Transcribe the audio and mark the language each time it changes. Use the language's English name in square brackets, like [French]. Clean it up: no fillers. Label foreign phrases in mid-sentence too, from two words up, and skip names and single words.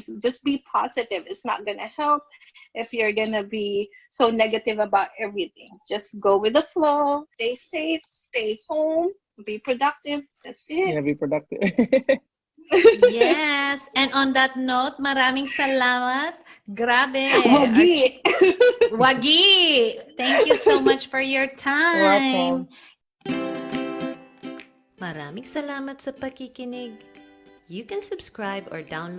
[English] Just be positive. It's not going to help if you're going to be so negative about everything. Just go with the flow. Stay safe. Stay home. Be productive. That's it. Yeah, be productive. Yes. And on that note, [Filipino] maraming salamat. Grabe. Wagi. Wagi. [English] Thank you so much for your time. Welcome. [Filipino] Maraming salamat sa pakikinig. [English] You can subscribe or download